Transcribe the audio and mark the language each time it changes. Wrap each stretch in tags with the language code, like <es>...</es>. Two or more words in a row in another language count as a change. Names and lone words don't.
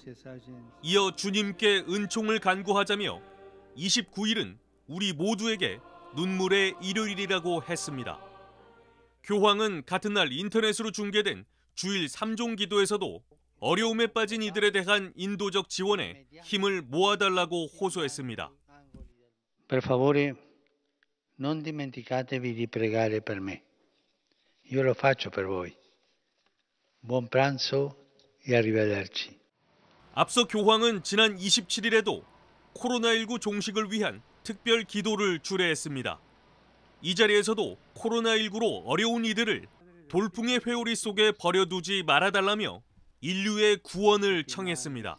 <ko>이어 주님께 은총을 간구하자며 29일은 우리 모두에게 눈물의 일요일이라고 했습니다. 교황은 같은 날 인터넷으로 중계된 주일 3종 기도에서도 어려움에 빠진 이들에 대한 인도적 지원에 힘을 모아달라고 호소했습니다.</ko> <it>Per favore, non dimenticatevi di pregare per me. Io lo faccio per voi. Buon pranzo e arrivederci.</it> <ko>앞서 교황은 지난 27일에도 코로나19 종식을 위한 특별 기도를 주례했습니다. 이 자리에서도 코로나19로 어려운 이들을 돌풍의 회오리 속에 버려두지 말아달라며 인류의 구원을 청했습니다.</ko>